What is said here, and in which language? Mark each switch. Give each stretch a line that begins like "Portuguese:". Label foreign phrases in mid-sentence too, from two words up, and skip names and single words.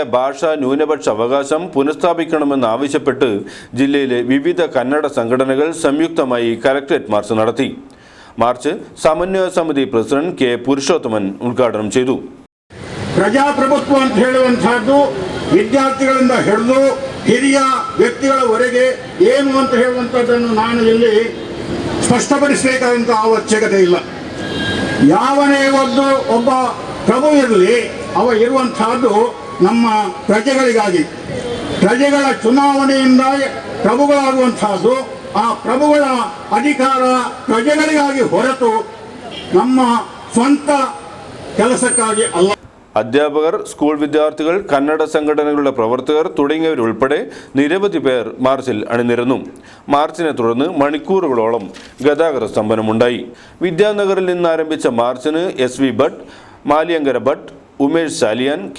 Malayalam: ഭാഷാ ന്യൂനപക്ഷ അവകാശം പുനഃസ്ഥാപിക്കണമെന്നാവശ്യപ്പെട്ട് ജില്ലയിലെ വിവിധ കന്നഡ സംഘടനകൾ സംയുക്തമായി കലക്ടറേറ്റ് മാർച്ച് നടത്തി. മാർച്ച് സമന്വയ സമിതി പ്രസിഡന്റ് K. പുരുഷോത്തമൻ ഉദ്ഘാടനം ചെയ്തു.
Kannada: ಪ್ರಜಾಪ್ರಭುತ್ವ ಅಂತ ಹೇಳುವಂತಹದ್ದು ವಿದ್ಯಾರ್ಥಿಗಳಿಂದ ಹಿಡಿದು ಹಿರಿಯ ವ್ಯಕ್ತಿಗಳವರೆಗೆ ಏನು ಅಂತ ಹೇಳುವಂಥದ್ದನ್ನು ನಾನು ಇಲ್ಲಿ ಸ್ಪಷ್ಟಪಡಿಸಬೇಕಾದಂಥ ಅವಶ್ಯಕತೆ ಇಲ್ಲ. ಯಾವನೇ ಒಬ್ಬ ಪ್ರಭು ಇರಲಿ, ಅವ ಇರುವಂತಹದ್ದು ನಮ್ಮ ಪ್ರಜೆಗಳಿಗಾಗಿ. ಪ್ರಜೆಗಳ ಚುನಾವಣೆಯಿಂದ ಪ್ರಭುಗಳಾಗುವಂತಹದ್ದು ಆ ಪ್ರಭುಗಳ ಅಧಿಕಾರ ಪ್ರಜೆಗಳಿಗಾಗಿ ಹೊರತು ನಮ್ಮ ಸ್ವಂತ ಕೆಲಸಕ್ಕಾಗಿ ಅಲ್ಲ.
Malayalam: അധ്യാപകർ, സ്കൂൾ വിദ്യാർത്ഥികൾ, കന്നഡ സംഘടനകളുടെ പ്രവർത്തകർ തുടങ്ങിയവരുൾപ്പെടെ നിരവധി പേർ മാർച്ചിൽ അണിനിരന്നു. മാർച്ചിനെ തുടർന്ന് മണിക്കൂറുകളോളം ഗതാഗത സ്തംഭനമുണ്ടായി. വിദ്യാനഗറിൽ നിന്ന് ആരംഭിച്ച മാർച്ചിന് SV ഭട്ട്, മാലിയങ്കര ഭട്ട്, ഉമേഷ് സാലിയാൻ, K.